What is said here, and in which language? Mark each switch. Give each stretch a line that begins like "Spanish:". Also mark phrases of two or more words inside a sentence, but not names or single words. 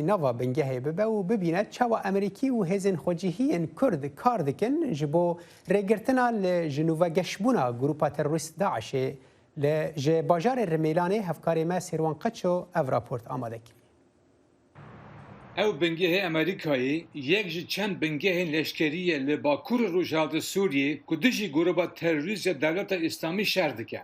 Kurdish: ناوا بنگهەیە ببە و ببینێت چاوە ئەمریکی و هێزن خۆجیهیەن کورد کار دکن ji بۆ رێگرتنا لە ژنوڤە گەشتبوونا گروپا تەرۆریست داعشê ji bajarê Rêmelanê hevkarê me Sêrwan Qeço ev raport amade kir. Ew bingehê Amerîkayê yek ji çend bingehên leşkerî li Bakurê Rojhilatê Sûriyê ku dijî grupa terorîst ya Devleta İslamî şer dike.